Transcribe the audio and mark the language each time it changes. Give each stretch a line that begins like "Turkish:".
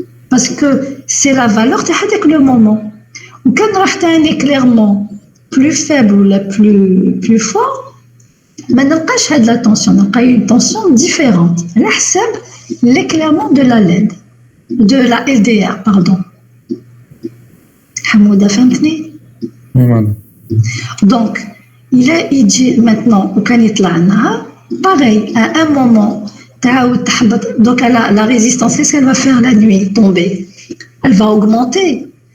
French: Parce que c'est la valeur de le moment. Ou quand on a un éclairement plus faible ou plus fort,
Arabic: ما نلقاش هاد لا تونسيون، نلقى
French: une tension différente
Arabic: على حساب
French: l'éclairement de la LED de la LDR pardon.
Arabic: حمودة فهمتني؟
French: Donc il
Arabic: يجي
French: maintenant
Arabic: وكان يطلع النهار
French: pareil à un moment
Arabic: تعاود تحبط.
French: Donc la résistance, qu'est-ce qu'elle va faire la nuit? Tomber, elle va augmenter.